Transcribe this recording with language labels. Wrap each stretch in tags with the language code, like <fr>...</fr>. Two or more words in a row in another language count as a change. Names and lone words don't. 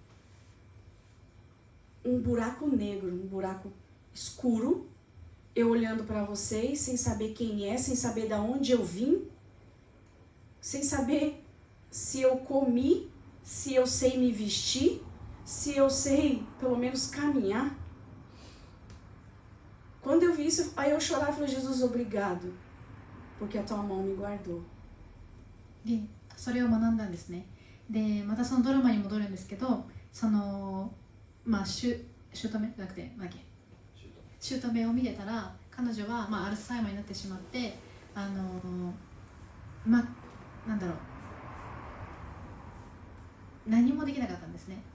<pt>Um buraco negro, um buraco escuro, eu olhando para vocês, sem saber quem é, sem saber de onde eu vim, sem saber se eu comi, se eu sei me vestir, se eu sei pelo menos caminhar. Quando eu vi isso, aí eu chorava e falei: Jesus, obrigado, porque a tua mão me guardou.</pt> <ja>で、それを学んだんですね。で、またそのドラマに戻るんですけど、姑じゃなくて、姑を見てたら、彼女は、アルツハイマーになってしまって、なんだろう、何もできなかったんですね。</ja>